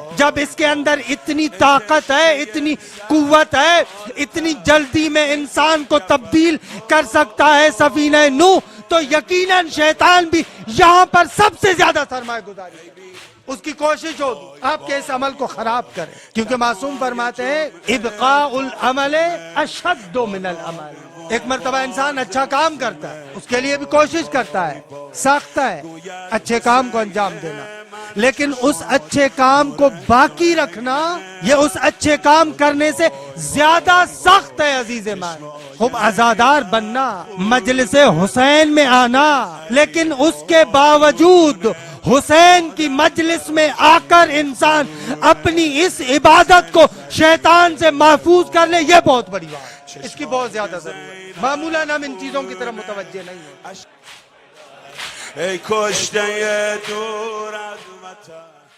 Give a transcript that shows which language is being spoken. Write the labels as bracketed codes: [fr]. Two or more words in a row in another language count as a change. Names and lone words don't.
[ur] جب اس کے اندر اتنی طاقت ہے, اتنی قوت ہے, اتنی جلدی میں انسان کو تبدیل کر سکتا ہے سفینہ نوح, تو یقیناً شیطان بھی یہاں پر سب سے زیادہ سرمایہ گزاری اس کی کوشش ہوگی آپ کے اس عمل کو خراب کریں. کیونکہ معصوم فرماتے ہیں [ar] ابقاء العمل اشد من العمل. [ur] ایک مرتبہ انسان اچھا کام کرتا ہے, اس کے لیے بھی کوشش کرتا ہے, سخت ہے اچھے کام کو انجام دینا, لیکن اس اچھے کام کو باقی رکھنا یہ اس اچھے کام کرنے سے زیادہ سخت ہے. عزیز مان, خوب عزادار بننا, مجلس حسین میں آنا, لیکن اس کے باوجود حسین کی مجلس میں آ کر انسان اپنی اس عبادت کو شیطان سے محفوظ کر لے, یہ بہت بڑی بات, اس کی بہت زیادہ ضرورت. معمولاً ہم ان چیزوں کی طرف متوجہ نہیں ہیں. [fa] ای کشته دور از وطن